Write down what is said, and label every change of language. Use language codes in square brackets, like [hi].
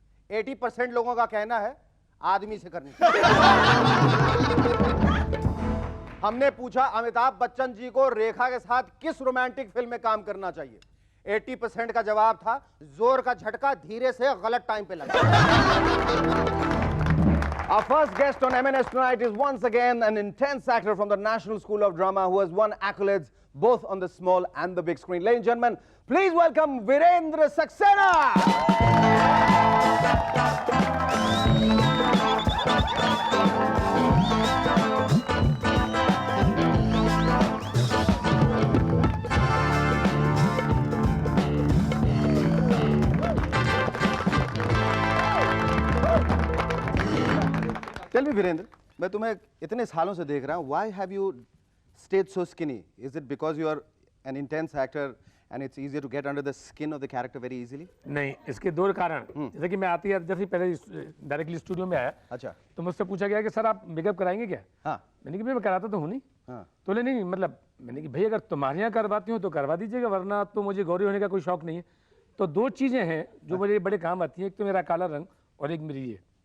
[hi] 80% लोगों का कहना है आदमी से करनी चाहिए। हमने पूछा, अमिताभ बच्चन जी को रेखा के साथ किस रोमांटिक फिल्म में काम करना चाहिए? 80% का जवाब था जोर का झटका धीरे से गलत टाइम पे लगा। [en] Our first guest on MNS tonight is once again an intense actor from the National School of Drama who has won accolades both on the small and the big screen. Ladies and gentlemen, please welcome Virendra Saxena. Tell me, [hi] Virendra, मैं तुम्हें इतने सालों से देख रहा हूँ. [en] Why have you stayed so skinny? Is it because you are an intense actor and it's easier to get under the skin of the character very easily? [hi] नहीं, इसके दो कारण। जैसे कि मैं आती है जैसे पहले डायरेक्टली स्टूडियो में आया, अच्छा, तो मुझसे पूछा गया कि सर आप मेकअप कराएंगे क्या? हाँ, मैंने कहा मैं कराता तो हूँ नहीं। हाँ, तो बोले नहीं, मतलब मैंने कि भाई अगर तुम्हारे यहाँ करवाती हूँ तो करवा दीजिएगा, वरना तो मुझे गौरी होने का कोई शौक नहीं है। तो दो चीज़ें हैं जो मुझे बड़े काम आती हैं, एक तो मेरा काला रंग और एक मेरी ये।